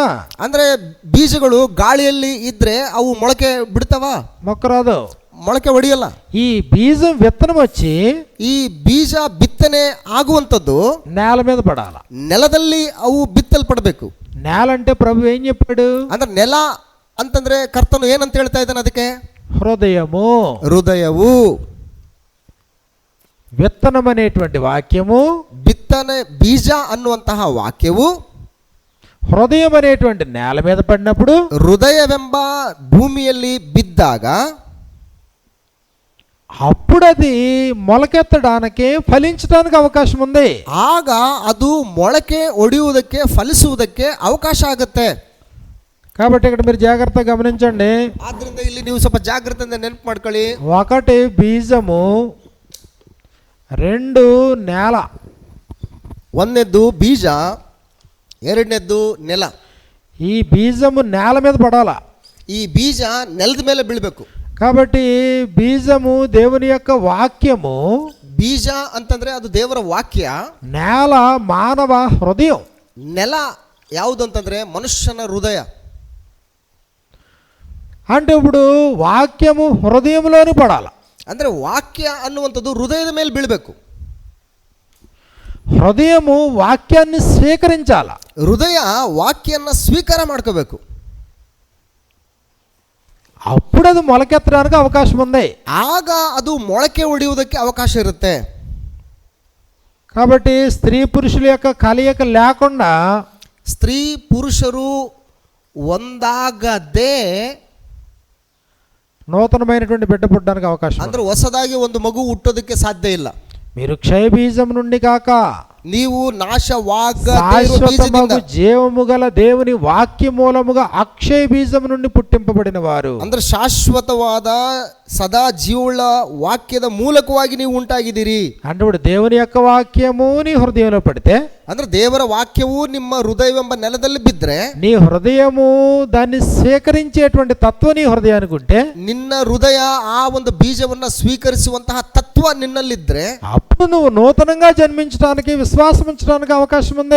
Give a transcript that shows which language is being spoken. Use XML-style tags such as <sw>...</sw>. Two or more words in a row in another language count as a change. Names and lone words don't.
<kn>ಅಂದ್ರೆ ಬೀಜಗಳು ಗಾಳಿಯಲ್ಲಿ ಇದ್ರೆ ಅವು ಮೊಳಕೆ ಬಿಡ್ತಾವ?</kn> <te>మొక్క రాదు,</te> <kn>ಮೊಳಕೆ ಹೊಡಿಯಲ್ಲ.</kn> <te>ఈ బీజం విత్తనం వచ్చి</te> <kn>ಈ ಬೀಜ ಬಿತ್ತನೆ ಆಗುವಂತದ್ದು</kn> <te>నేల మీద పడాలి.</te> <kn>ನೆಲದಲ್ಲಿ ಅವು ಬಿತ್ತಲ್ಪಡಬೇಕು.</kn> <te>నేల అంటే ప్రభు ఏం చెప్పాడు?</te> <kn>ಅಂದ್ರೆ ನೆಲ ಅಂತಂದ್ರೆ ಕರ್ತನು ಏನಂತ ಹೇಳ್ತಾ ಇದ್ದಾನೆ? ಅದಕ್ಕೆ</kn> <te>హృదయము,</te> <kn>ಹೃದಯವು.</kn> <te>విత్తనం అనేటువంటి వాక్యము,</te> <kn>ಬಿತ್ತನೆ ಬೀಜ ಅನ್ನುವಂತಹ ವಾಕ್ಯವು</kn> <te>హృదయం అనేటువంటి నేల మీద పడినప్పుడు,</te> <kn>ಹೃದಯವೆಂಬ ಭೂಮಿಯಲ್ಲಿ ಬಿದ್ದಾಗ</kn> <te>అప్పుడు అది మొలకెత్తడానికి ఫలించడానికి అవకాశం ఉంది.</te> <kn>ಆಗ ಅದು ಮೊಳಕೆ ಒಡೆಯುವುದಕ್ಕೆ ಫಲಿಸುವುದಕ್ಕೆ ಅವಕಾಶ ಆಗುತ್ತೆ.</kn> <te>కాబట్టి ఇక్కడ మీరు జాగ్రత్తగా గమనించండి.</te> <kn>ಆದ್ರಿಂದ ಇಲ್ಲಿ ನೀವು ಸ್ವಲ್ಪ ಜಾಗೃತಿಯಿಂದ ನೆನಪು ಮಾಡ್ಕೊಳ್ಳಿ.</kn> <te>ఒకటి బీజము, 2 నేల.</te> <kn>ಒಂದನೇದ್ದು ಬೀಜ, ಎರಡನೇದ್ದು ನೆಲ.</kn> <te>ఈ బీజము నేల మీద పడాల.</te> <kn>ಈ ಬೀಜ ನೆಲದ ಮೇಲೆ ಬೀಳಬೇಕು.</kn> <te>కాబట్టి బీజము దేవుని యొక్క వాక్యము,</te> <kn>ಬೀಜ ಅಂತಂದ್ರೆ ಅದು ದೇವರ వాక్య.</kn> <te>నేల మానవ హృదయం.</te> <kn>ನೆಲ ಯಾವುದು ಅಂತಂದ್ರೆ ಮನುಷ್ಯನ ಹೃದಯ.</kn> <te>అంటే ఇప్పుడు వాక్యము హృదయంలోని పడాలి.</te> <kn>ಅಂದ್ರೆ ವಾಕ್ಯ ಅನ್ನುವಂಥದ್ದು ಹೃದಯದ ಮೇಲೆ ಬೀಳಬೇಕು.</kn> <te>హృదయము వాక్యాన్ని స్వీకరించాల.</te> <kn>ಹೃದಯ ವಾಕ್ಯನ್ನ ಸ್ವೀಕಾರ ಮಾಡ್ಕೋಬೇಕು.</kn> <te>అప్పుడు అది మొలకెత్తడానికి అవకాశం ఉంది.</te> <kn>ಆಗ ಅದು ಮೊಳಕೆ ಹೊಡೆಯುವುದಕ್ಕೆ ಅವಕಾಶ ಇರುತ್ತೆ.</kn> <te>కాబట్టి స్త్రీ పురుషుల యొక్క కలయిక లేకుండా,</te> <kn>ಸ್ತ್ರೀ ಪುರುಷರು ಒಂದಾಗದೆ</kn> <te>నూతనమైనటువంటి బిడ్డ పుట్టడానికి అవకాశం</te> <kn>ಅಂದ್ರೆ ಹೊಸದಾಗಿ ಒಂದು ಮಗು ಹುಟ್ಟೋದಕ್ಕೆ ಸಾಧ್ಯ ಇಲ್ಲ.</kn> <te>మీరు క్షయ బీజం నుండి కాక</te> <kn>ನೀವು ನಾಶವಾಗದೆ ಇರೋ</kn> <te>శాశ్వతమగు</te> <kn>ಬೀಜದಿಂದ,</kn> <te>జీవము గల దేవుని వాక్య మూలముగా అక్షయ బీజం నుండి పుట్టింపబడిన వారు.</te> <kn>ಅಂದ್ರೆ ಶಾಶ್ವತವಾದ ಸದಾ ಜೀವಳ ವಾಕ್ಯದ ಮೂಲಕವಾಗಿ ನೀವು ಉಂಟಾಗಿದ್ದೀರಿ.</kn> <te>అంటే ఇప్పుడు దేవుని యొక్క వాక్యము నీ హృదయంలో పడితే,</te> <kn>ಅಂದ್ರೆ ದೇವರ ವಾಕ್ಯವು ನಿಮ್ಮ ಹೃದಯವೆಂಬ ನೆಲದಲ್ಲಿ ಬಿದ್ದರೆ,</kn> <te>నీ హృదయము దాన్ని స్వీకరించేటువంటి తత్వం నీ హృదయానికి ఉంటే,</te> <kn>ನಿನ್ನ ಹೃದಯ ಆ ಒಂದು ಬೀಜವನ್ನ ಸ್ವೀಕರಿಸುವಂತಹ ತತ್ವ ನಿನ್ನಲ್ಲಿದ್ರೆ,</kn> <te>అప్పుడు నువ్వు నూతనంగా జన్మించడానికి, విశ్వాసం ఉంచడానికి అవకాశం ఉంది.</te>